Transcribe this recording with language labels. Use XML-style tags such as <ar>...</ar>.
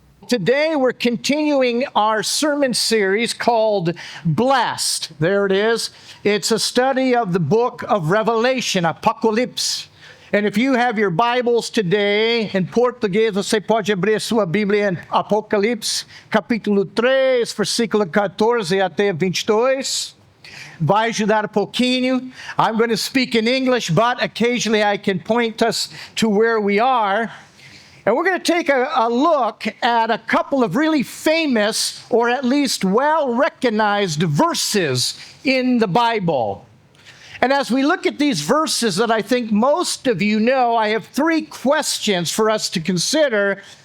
<en>today we're continuing our sermon series called Blessed. There it is. It's a study of the book of Revelation, Apocalypse. And if you have your Bibles today,</en> <pt>in português, você pode abrir a sua Bíblia em Apocalipse, capítulo 3, versículo 14 até 22. Vai ajudar um pouquinho.</pt> <en>I'm going to speak in English, but occasionally I can point us to where we are. And we're going to take a look at a couple of really famous, or at least well-recognized verses in the Bible. And as we look at these verses that I think most of you know, I have three questions for us to consider.</en>